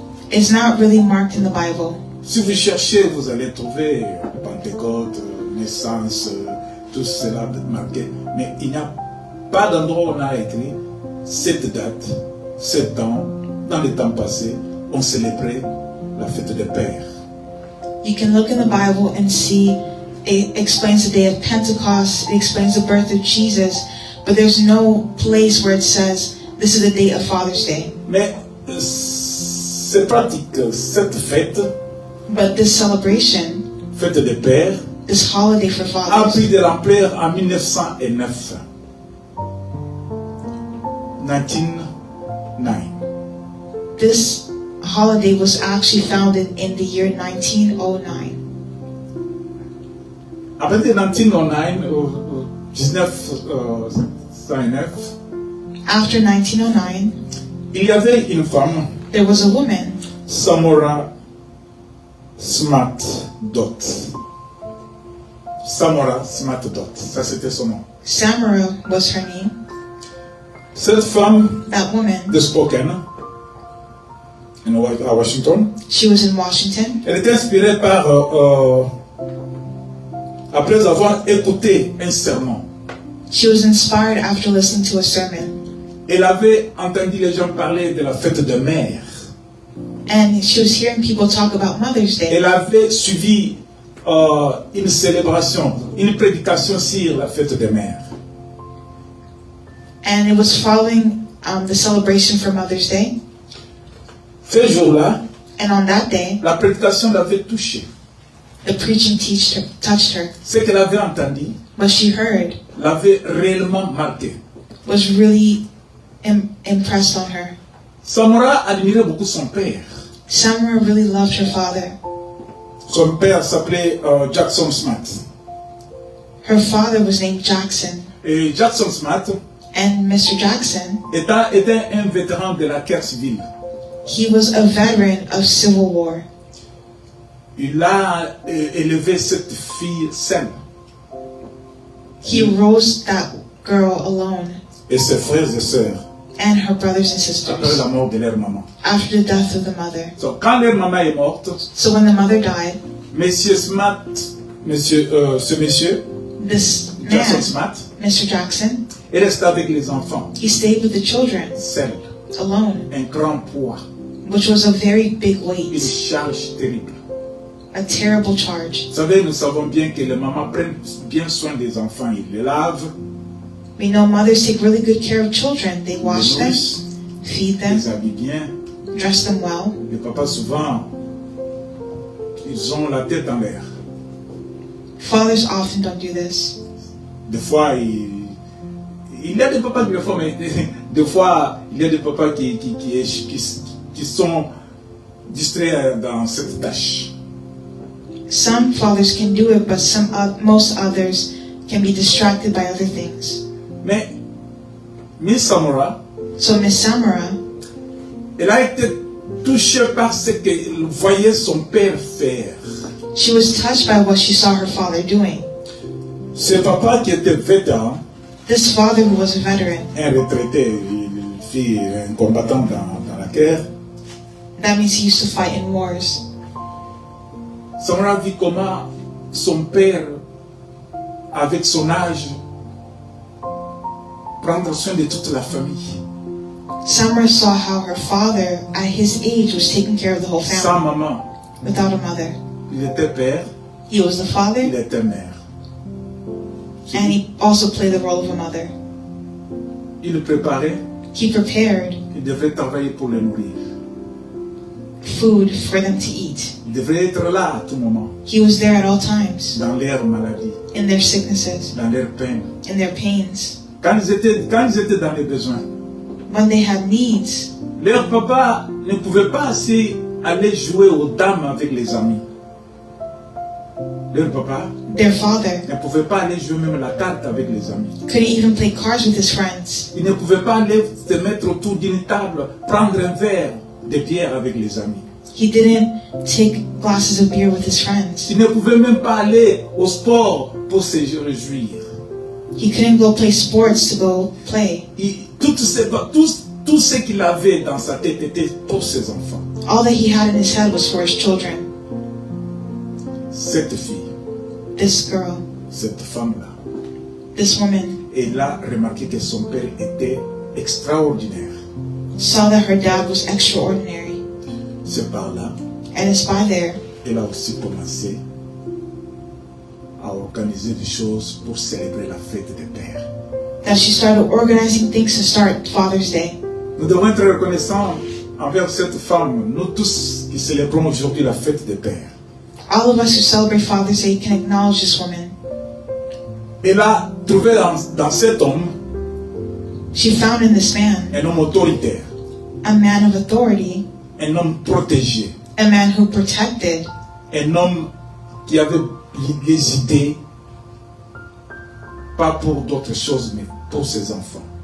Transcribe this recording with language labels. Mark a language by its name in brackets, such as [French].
[English] is not really marked in the Bible. [French] Si vous cherchez, vous allez trouver Pentecôte, naissance, tout cela marqué. Mais il n'y a pas d'endroit où on a écrit cette date, ce temps, dans les temps passés, on célébrait la fête de Père. [English] You can look in the Bible and see it explains the day of Pentecost, it explains the birth of Jesus, but there's no place where it says this is the day of Father's Day. [French] Mais c'est pratique, cette fête, [English] But this celebration, [French] fête de Père, [English] this holiday for a fathers, [French] pris de l'ampleur en 1909. [English] 1909. this holiday was actually founded in the year 1909. [French] À partir de 1909, 1909, [English] After 1909, [French] il y avait une femme, [English] there was a woman, [French] Samora Smart Dot. Samora Smart Dot, ça c'était son nom. [English] Samara was her name. [French] Cette femme [English] That woman, [French] de Spokane, à Washington, [English] she was in Washington. [French] elle était inspirée par, après avoir écouté un sermon. [English] She was inspired after listening to a sermon. [French] Elle avait entendu les gens parler de la fête de mère. [English] And she was hearing people talk about Mother's Day. [French] Elle avait suivi une célébration, une prédication sur la fête de mère. [English] And it was following the celebration for Mother's Day. [French] Ce jour-là, [English] And on that day, [French] la prédication l'avait touchée. [English] the preaching touched her. [French] Ce qu'elle avait entendu [English] What she heard [French] l'avait réellement marqué. [English] was really impressed on her. [French] Samora admirait beaucoup son père. [English] Samara really loved her father. [French] Son père s'appelait Jackson Smith. [English] Her father was named Jackson. [French] Et Jackson Smith [English] And Mr. Jackson, [French] était un vétéran de la guerre civile. [English] he was a veteran of Civil War. [French] Il a élevé cette fille seule. [English] He raised that girl alone. [French] Et ses frères et sœurs [English] and her brothers and [French] après [English] sisters [French] la mort de leur maman. [English] after the death of the mother. [French] So, quand leur maman est morte, [English] So when the mother died, [French] Monsieur Smart, ce monsieur, [English] this Jackson man, Smart, Mr. Jackson, [French] est resté avec les enfants, [English] he stayed with the children [French] seul, [English] alone, [French] un grand poids, [English] which was a very big [French] une [English] weight, [French] charge terrible. [English] a terrible charge. [French] Vous savez, nous savons bien que les mamans prennent bien soin des enfants. Ils les lavent, [English] We know mothers take really good care of children. They [French] les [English] wash them, [French] nourrissent, [English] feed them, [French] les habillent bien. [English] dress them well. [French] Les papas, souvent, ils ont la tête en l'air. [English] Fathers often don't do this. [French] Des fois, il y a des papas qui le font, mais des fois, il y a des papas qui sont distraits dans cette tâche. [English] Some fathers can do it, but most others can be distracted by other things. [French] Mais Miss Samora, [English] So Miss Samara, [French] elle a été touchée par ce qu'elle voyait son père faire. [English] she was touched by what she saw her father doing. [French] Ce papa qui était vétéran, [English] This father who was a veteran, [French] un retraité, il fut un combattant dans la guerre. [English] that means he used to fight in wars. [French] Samora vit comment son père, avec son âge, prendre soin de toute la famille. [English] Samara saw how her father, at his age, was taking care of the whole [French] Sans [English] family [French] maman, [English] without a mother. [French] il était père, [English] He was the [French] il [English] father, [French] était mère. [English] and he also played the role of a mother. [French] Il le préparait, [English] He prepared [French] il devrait travailler pour le nourrir. [English] food for them to eat. [French] Il devrait être là à tout moment, [English] He was there at all times, [French] dans leur maladie, [English] in their sicknesses, [French] dans leur peine. [English] in their pains, [French] Quand ils étaient dans les besoins, [English] when they had needs. [French] leur papa ne pouvait pas assez aller jouer aux dames avec les amis. Leur papa [English] Their father [French] ne pouvait pas aller jouer même la carte avec les amis. [English] couldn't even play cards with his friends. [French] Il ne pouvait pas aller se mettre autour d'une table, prendre un verre de bière avec les amis. [English] He didn't take glasses of beer with his friends. [French] Il ne pouvait même pas aller au sport pour se réjouir. [English] He couldn't go play sports to go play. [French] Tout ce qu'il avait dans sa tête était pour ses enfants. [English] All that he had in his head was for his children. [French] Cette fille, [English] This girl, [French] cette femme-là, [English] this woman, [French] elle a remarqué que son père était extraordinaire. [English] saw that her dad was extraordinary. [French] C'est par là, [English] And it's by there [French] elle a aussi commencé à organiser des choses pour célébrer la fête des pères. [English] that she started organizing things to start Father's Day. [French] Nous devons être reconnaissants envers cette femme, nous tous qui célébrons aujourd'hui la fête des pères. [English] All of us who celebrate Father's Day can acknowledge this woman. [French] Elle a trouvé dans cet homme [English] She found in this man [French] un homme autoritaire, [English] a man of authority, [French] un homme protégé, [English] a man who protected, [French] un homme qui avait les idées, pas pour d'autres choses, mais pour ses enfants.